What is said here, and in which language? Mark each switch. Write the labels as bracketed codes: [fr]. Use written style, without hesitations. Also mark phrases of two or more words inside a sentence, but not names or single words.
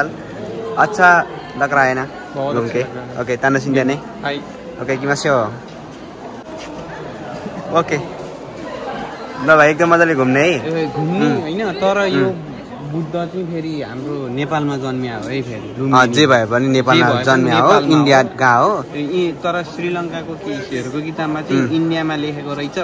[hi] अच्छा लग रहा है ना घूम के? ओके ताना सिंह ने ओके किमास्यो। [ne] ओके ल भाइ एकदम मजाले घुम्ने है। घुम्नु हैन, तर यो बुद्ध चाहिँ फेरि हाम्रो नेपालमा जन्मिया हो है। फेरि जे भए पनि नेपालमा जन्मिया हो, इन्डियाका हो। तर श्रीलङ्काको केहीहरूको किताबमा चाहिँ इन्डियामा लेखेको रहेछ।